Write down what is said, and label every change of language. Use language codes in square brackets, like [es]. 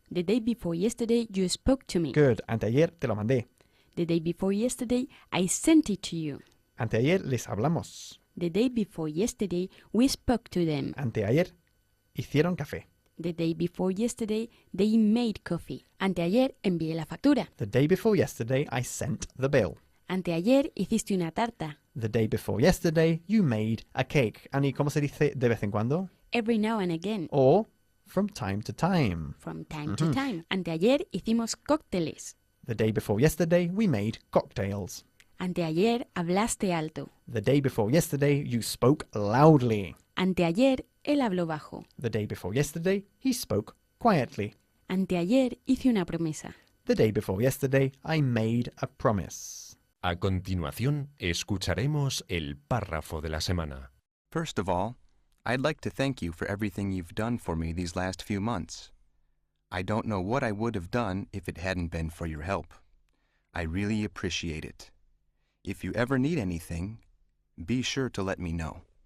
[en] The day before yesterday you spoke to me. [es] Good. Anteayer te lo mandé. [en] The day before yesterday I sent it to you. [es] Anteayer les hablamos. [en] The day before yesterday we spoke to them. [es] Anteayer hicieron café. [en] The day before yesterday they made coffee. [es] Anteayer envié la factura. [en] The day before yesterday I sent the bill. [es] Anteayer hiciste una tarta. [en] The day before yesterday you made a cake. [es] Annie, ¿cómo se dice de vez en cuando? [en] Every now and again. Or from time to time. From time to time. [es] Anteayer hicimos cócteles. [en] The day before yesterday we made cocktails. [es] Anteayer hablaste alto. [en] The day before yesterday you spoke loudly. [es] Anteayer él habló bajo. [en] The day before yesterday he spoke quietly. [es] Anteayer hice una promesa. [en] The day before yesterday I made a promise. [es] A continuación, escucharemos el párrafo de la semana. [en] First of all, I'd like to thank you for everything you've done for me these last few months. I don't know what I would have done if it hadn't been for your help. I really appreciate it. If you ever need anything, be sure to let me know.